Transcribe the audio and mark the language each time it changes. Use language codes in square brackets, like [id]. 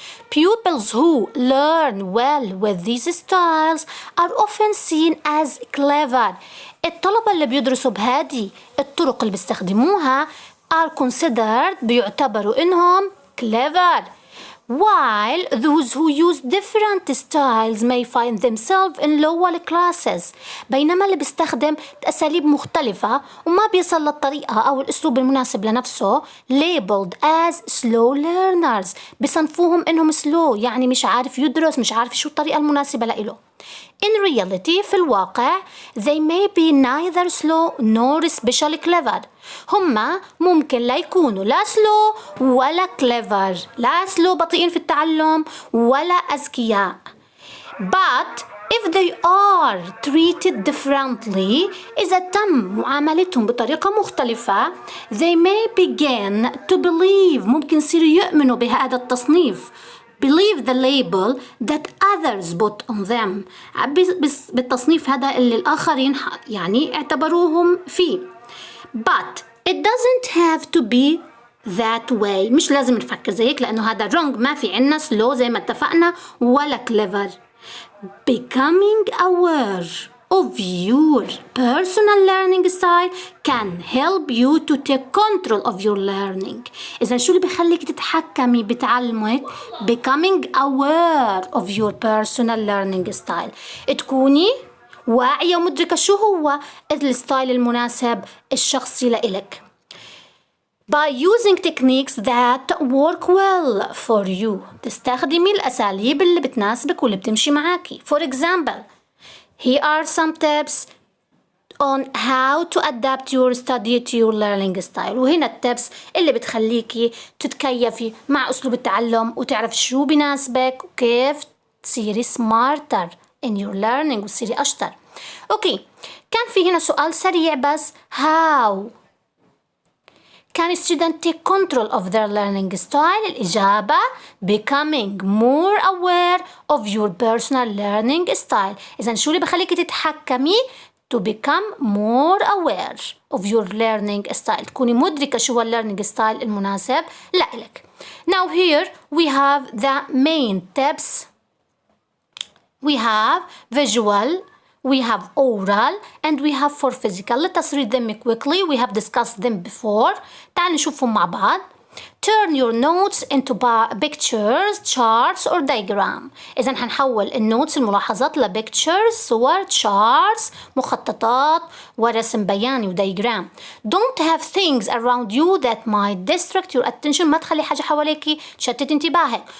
[en] Pupils who learn well with these styles are often seen as clever. [ar] الطلبة اللي بيدرسوا بهذه الطرق اللي بيستخدموها [en] are considered [ar] بيعتبروا إنهم [en] clever, while those who use different styles may find themselves in lower classes. [ar] بينما اللي بيستخدم أساليب مختلفة وما بيصل للطريقة أو الأسلوب المناسب لنفسه [en] labeled as slow learners. [ar] بيصنفوهم إنهم slow, يعني مش عارف يدرس, مش عارف شو الطريقة المناسبة لإله. [en] In reality, [ar] في الواقع, [en] they may be neither slow nor especially clever. [ar] هما ممكن لا يكونوا لا slow ولا clever. لا slow بطيئين في التعلم ولا أذكياء. [en] But if they are treated differently, [ar] إذا تم معاملتهم بطريقة مختلفة, [en] they may begin to believe, [ar] ممكن يصيروا يؤمنوا بهذا التصنيف. [en] Believe the label that others put on them. [ar] بالتصنيف هذا اللي الآخرين يعني اعتبروهم فيه. [en] But it doesn't have to be that way. [ar] مش لازم نفكر زيك لأنه هذا wrong. ما في عنا slow زي ما اتفقنا ولا clever. [en] Becoming aware of your personal learning style can help you to take control of your learning. [ar] إذا شو اللي بيخليك تتحكمي بتعلمك؟ [en] Becoming aware of your personal learning style. [ar] تكوني واعية ومدركة شو هو الستايل المناسب الشخصي لإلك. [en] By using techniques that work well for you. [ar] تستخدمي الأساليب اللي بتناسبك واللي بتمشي معاكي. [en] For example, here are some tips on how to adapt your study to your learning style. [ar] وهنا التبس اللي بتخليكي تتكيفي مع أسلوب التعلم وتعرف شو بناسبك وكيف تصيري [en] smarter in your learning [ar] وتصيري أشطر. أوكي، كان في هنا سؤال سريع بس. [en] How can a student take control of their learning style؟ الإجابة becoming more aware of your personal learning style. [ar] إذن شو اللي بخليكي تتحكمي [en] to become more aware of your learning style؟ [ar] تكوني مدركة شو هو learning style المناسب لإلك. [en] Now here we have the main tips. We have visual, we have oral, and we have for physical. Let us read them quickly. We have discussed them before. [ar] تعالوا نشوفهم مع بعض. [en] Turn your notes into pictures, charts, or diagram. [ar] إذا هنحول النوتس الملاحظات لpictures، صور، charts، مخططات، ورسم بياني ودياجرام. [en] Don't have things around you that might distract your attention. [ar] ما تخلي حاجة حواليكي تشتت انتباهك.